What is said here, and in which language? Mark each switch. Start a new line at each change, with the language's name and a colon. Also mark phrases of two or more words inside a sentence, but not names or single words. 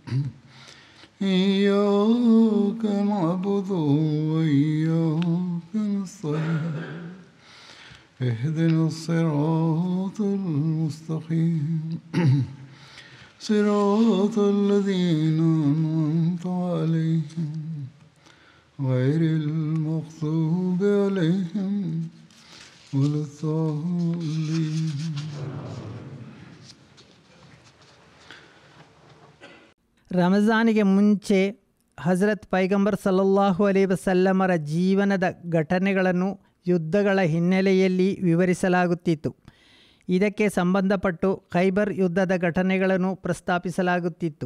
Arabic: إياك نعبد وإياك نستعين اهدنا الصراط المستقيم صراط الذين أنعمت عليهم غير المغضوب عليهم ولا الضالين.
Kannada: ರಮಜಾನಿಗೆ ಮುಂಚೆ ಹಜರತ್ ಪೈಗಂಬರ್
Arabic: صلى الله عليه وسلم
Kannada: ಜೀವನದ ಘಟನೆಗಳನ್ನು ಯುದ್ಧಗಳ ಹಿನ್ನೆಲೆಯಲ್ಲಿ ವಿವರಿಸಲಾಗುತ್ತಿತ್ತು. ಇದಕ್ಕೆ ಸಂಬಂಧಪಟ್ಟು ಖೈಬರ್ ಯುದ್ಧದ ಘಟನೆಗಳನ್ನು ಪ್ರಸ್ತಾಪಿಸಲಾಗುತ್ತಿತ್ತು.